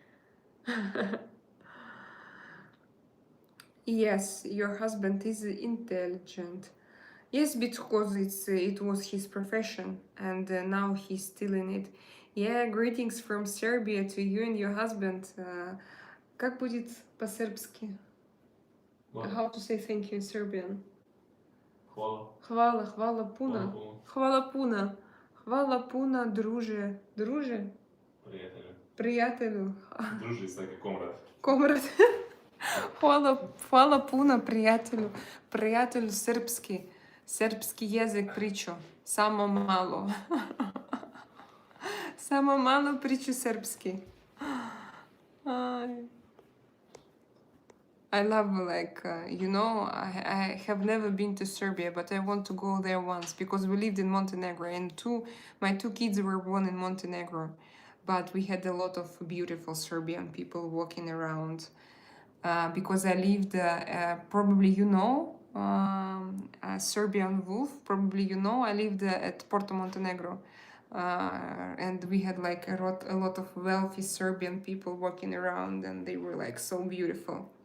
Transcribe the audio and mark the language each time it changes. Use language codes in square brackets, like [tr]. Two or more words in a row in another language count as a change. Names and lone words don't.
[en] Yes, your husband is intelligent. Yes, because it was his profession, and now he's still in it. Yeah, greetings from Serbia to you and your husband. [ru] Как будет по-сербски? [en] How to say thank you in Serbian? [sr] Hvala. Hvala puno. Hvala puno. Hvala puno, druže. Druže? Prijatelju. Prijatelju. [en] Druže is like a comrade. Comrade. [sr] Hvala puno, prijatelju. Prijatelju srpski. Srpski jezik priču. Samo malo. Samo malo priču srpski. [en] I love, like, I have never been to Serbia, but I want to go there once because we lived in Montenegro, and my two kids were born in Montenegro, but we had a lot of beautiful Serbian people walking around. Because I lived, probably a Serbian wolf, probably I lived at Porto Montenegro, and we had like a lot of wealthy Serbian people walking around, and they were like so beautiful.